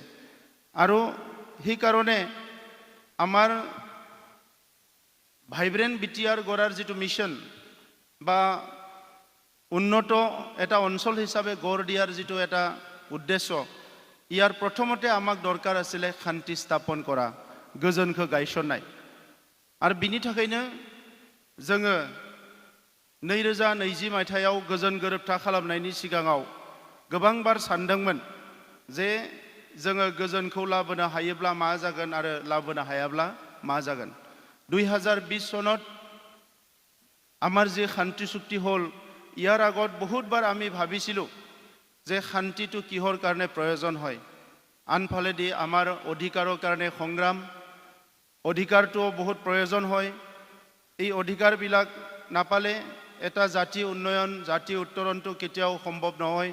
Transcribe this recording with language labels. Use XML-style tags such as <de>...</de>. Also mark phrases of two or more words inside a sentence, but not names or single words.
<as>আৰু সেইকাৰণে আমাৰ ভাইব্ৰেণ্ট বিটিআৰ গড়াৰ যিটো মিছন বা উন্নত এটা অঞ্চল হিচাপে গঢ় দিয়াৰ যিটো এটা উদ্দেশ্য, ইয়াৰ প্ৰথমতে আমাক দৰকাৰ আছিলে শান্তি স্থাপন কৰা,</as> <brx>गोजोनखौ गायसननाय। आरो बिनि थाखायनो जोङो 2020 मायथाइयाव गोजोन गोरोबथा खालामनायनि सिगाङाव गोबांबार सानदोंमोन जे जोङो गोजोनखौ लाबोनो हायोब्ला मा जागोन आरो लाबोनो हायाब्ला मा जागोन।</brx> <as>2020 सনত আমাৰ যে শান্তি চুক্তি হ'ল, ইয়াৰ আগত বহুতবাৰ আমি ভাবিছিলোঁ যে শান্তিটো কিহৰ কাৰণে প্ৰয়োজন হয়। আনফালেদি আমাৰ অধিকাৰৰ কাৰণে সংগ্ৰাম, অধিকাৰটোও বহুত প্ৰয়োজন হয়। এই অধিকাৰবিলাক নাপালে এটা জাতি উন্নয়ন, জাতি উত্তৰণটো কেতিয়াও সম্ভৱ নহয়।</as>